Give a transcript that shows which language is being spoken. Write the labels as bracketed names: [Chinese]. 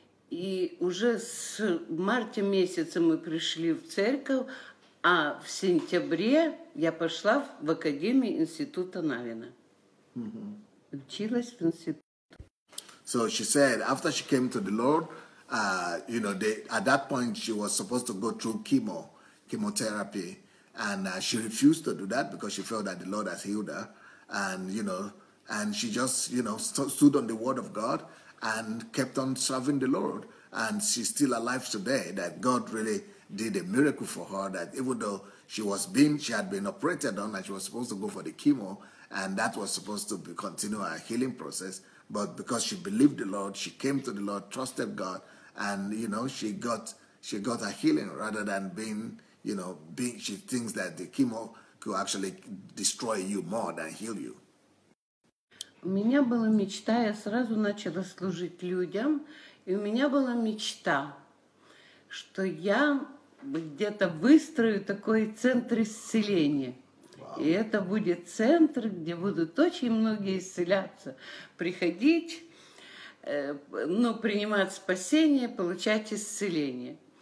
[Russian] И уже с марта месяца мы пришли в церковь, а в сентябре я пошла в Академию Института Навина. Училась в институте. [English] So she said after she came to the Lord, at that point she was supposed to go through chemotherapy, and she refused to do that because she felt that the Lord has healed her. And, and she just, stood on the word of God and kept on serving the Lord. And she's still alive today, that God really did a miracle for her, that even though she had been operated on and she was supposed to go for the chemo, and that was supposed to continue her healing process, but because she believed the Lord, she came to the Lord, trusted God, and she got her healing rather than she thinks that the chemo could actually destroy you more than heal you. [Russian] У меня была мечта, я сразу начала служить людям, и у меня была мечта, что я где-то выстрою такой центр исцеления. И это будет центр, где будут очень многие исцеляться, приходить, принимать спасение, получать исцеление.